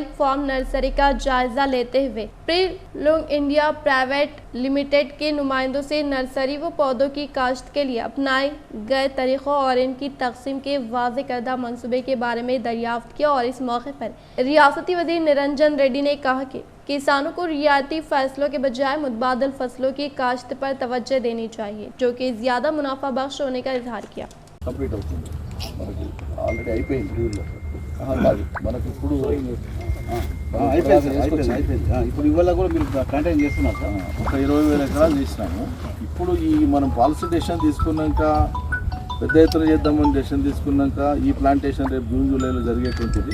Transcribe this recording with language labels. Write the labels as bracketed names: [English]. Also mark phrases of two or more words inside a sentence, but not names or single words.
[Urdu] فارم نرسری کا جائزہ لیتے ہوئے پری لونگ انڈیا پرائیویٹ لمیٹڈ کے نمائندوں سے نرسری و پودوں کی کاشت کے لیے اپنائے گئے طریقوں اور ان کی تقسیم کے واضح کردہ منصوبے کے بارے میں دریافت کیا، اور اس موقع پر ریاستی وزیر نرنجن ریڈی نے کہا کہ کسانوں کو رعایتی فیصلوں کے بجائے متبادل فصلوں کی کاشت پر توجہ دینی چاہیے، جو کہ زیادہ منافع بخش ہونے کا اظہار کیا۔ [Telugu] ఆల్రెడీ అయిపోయింది మనకి ఇప్పుడు అయిపోయింది. ఇప్పుడు ఇవాళ కూడా మీరు కంటైన్ చేస్తున్నారు సార్. ఒక 20,000 ఎకరాలు చేసినాము. ఇప్పుడు ఈ మనం [English] policy decision [Telugu] తీసుకున్నాక, పెద్ద ఎత్తున చేద్దామని డెసిషన్ తీసుకున్నాక, ఈ ప్లాంటేషన్ రేపు జూన్ జూలైలో జరిగేటువంటిది.